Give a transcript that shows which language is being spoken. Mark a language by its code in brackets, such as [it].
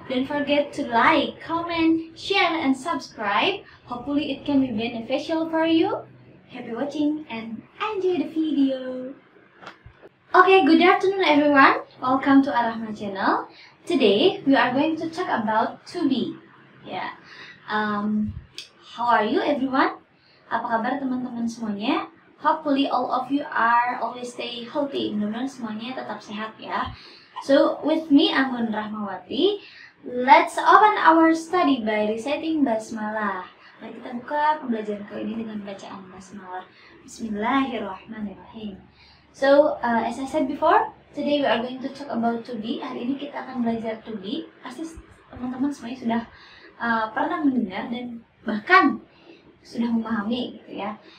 [en] Don't forget to like, comment, share, and subscribe. Hopefully it can be beneficial for you. Happy watching and enjoy the video. Okay, good afternoon everyone. Welcome to Ar-Rahman channel. Today we are going to talk about to be. Yeah. How are you everyone? [id] Apa kabar teman-teman semuanya? [en] Hopefully all of you are always stay healthy. [id] Mudah-mudahan semuanya tetap sehat ya. [en] So with me Anggun Rahmawati, let's open our study by reciting basmalah. [id] Mari kita buka pembelajaran kali ini dengan bacaan basmalah. [ar] Bismillahirrahmanirrahim. [en] So as I said before, today we are going to talk about to be. [id] Hari ini kita akan belajar to be. Pasti teman-teman semuanya sudah pernah mendengar dan bahkan sudah memahami gitu ya.